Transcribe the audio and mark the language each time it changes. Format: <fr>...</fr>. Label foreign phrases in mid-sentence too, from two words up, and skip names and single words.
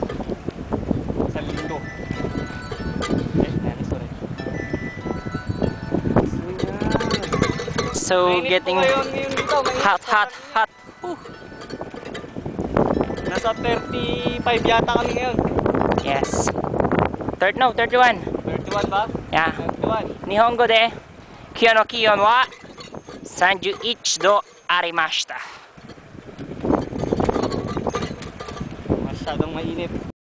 <tl>Sa linggo. Sorry. So, Mainit</tl> <en>getting</en> <tl>po ngayon dito. Mainit.</tl> <en>hot.</en> <tl>Nasa 35 yata kami ngayon. Yes. 31. 31 ba? Yeah. 31.</tl> <ja>日本語で今日の気温は31度ありました。</ja> <tl>Masyadong mainit.</tl>